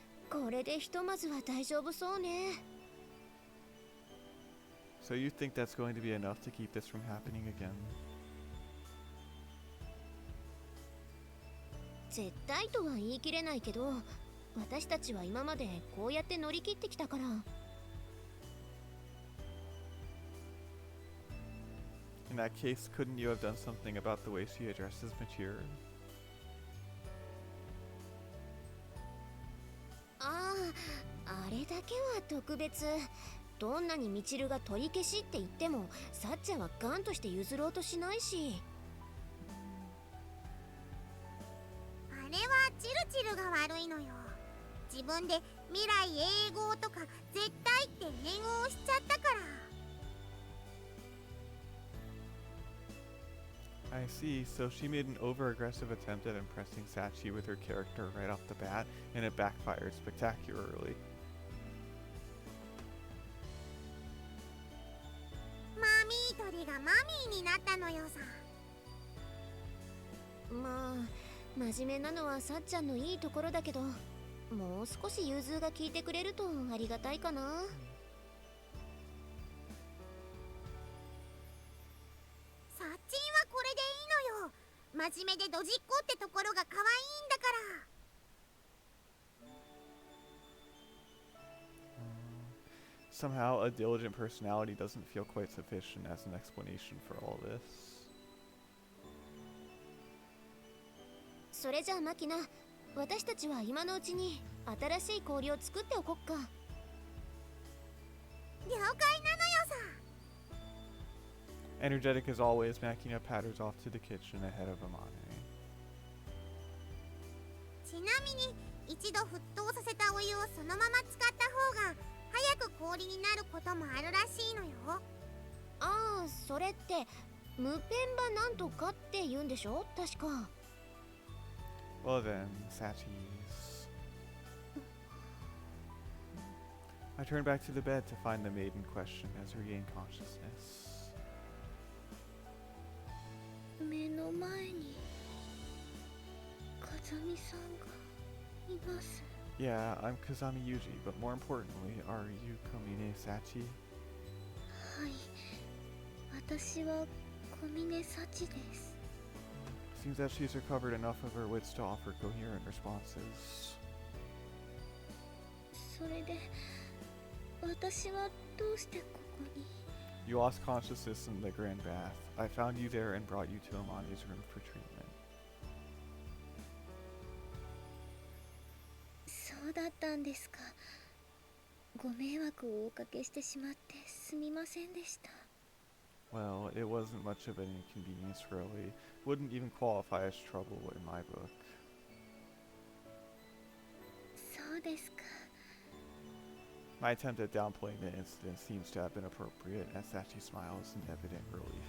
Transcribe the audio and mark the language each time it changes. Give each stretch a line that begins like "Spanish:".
Japanese: これでひとまずは大丈夫そうね。
English: So you think that's going to be enough to keep this from happening again?
Japanese: 絶対とは言い切れないけど、私たちは今までこうやって乗り切ってきたから。
English: In that case, couldn't you have done something about the way she addresses Mature?
Japanese: ああ、あれだけは特別。どんなにミチルが取り消しって言っても、サッチャはガンとして譲ろうとしないし。あれはチルチルが悪いのよ。自分で未来永劫とか絶対って念を押しちゃったから。
English: I see, so she made an over-aggressive attempt at impressing Sachi with her character right off the bat, and it backfired spectacularly.
Japanese: マミー鳥がマミーになったのよさ。まあ真面目なのはさっちゃんのいいところだけど、もう少し融通が効いてくれるとありがたいかな。サッチンはこれでいいのよ。真面目でドジっ子ってところが可愛いんだから。
English: Somehow, a diligent personality doesn't feel quite sufficient as an explanation for all this.
Japanese: それじゃあマキナ、私たちは今のうちに新しい氷を作っておこっか。了解なのよさ。
English: Energetic as always, Makina patters off to the kitchen ahead of Amane.
Japanese: ちなみに一度沸騰させたお湯をそのまま使った方が早く氷になることもあるらしいのよ。ああ、それって無ペンバなんとかって言うんでしょ確か。
English: Well then, Sachi's. I turn back to the bed to find the maid in question as regain consciousness.
Japanese: 目の前に風見さんがいます。
English: Yeah, I'm Kazami Yuuji, but more importantly, are you Komine Sachi?
Japanese: はい、私は小峰幸です。
English: Seems that she's recovered enough of her wits to offer coherent responses.
Japanese: それで私はどうしてここに？
English: You lost consciousness in the Grand Bath. I found you there and brought you to Amane's room for treatment.
Japanese: そうだったんですか。ご迷惑をおかけしてしまってすみませんでした。
English: Well, it wasn't much of an inconvenience, really. Wouldn't even qualify as trouble in my book.
Japanese: そうですか。
English: My attempt at downplaying the incident seems to have been appropriate, as Sachi smiles in evident relief.